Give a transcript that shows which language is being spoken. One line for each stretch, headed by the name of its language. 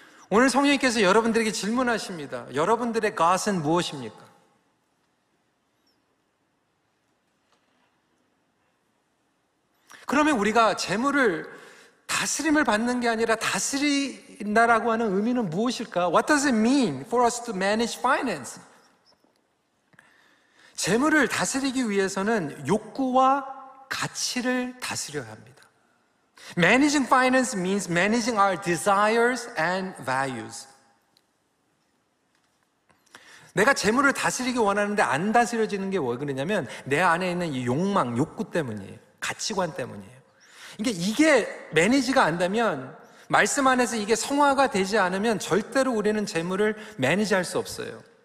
Korean: 오늘 성령님께서 여러분들에게 질문하십니다. 여러분들의 God은 무엇입니까? 그러면 우리가 재물을 다스림을 받는 게 아니라 다스린다라고 하는 의미는 무엇일까?
English: What does it mean for us to manage finance?
Korean: 재물을 다스리기 위해서는 욕구와 가치를 다스려야 합니다.
English: Managing finance means managing our desires and values.
Korean: 내가 재물을 다스리기 원하는데 안 다스려지는 게 왜 그러냐면 내 안에 있는 이 욕망, 욕구 때문이에요. 가치관 때문이에요. 이게 매니지가 안 되면, 말씀 안에서 이게 성화가 되지 않으면 절대로 우리는 재물을 매니지할 수 없어요.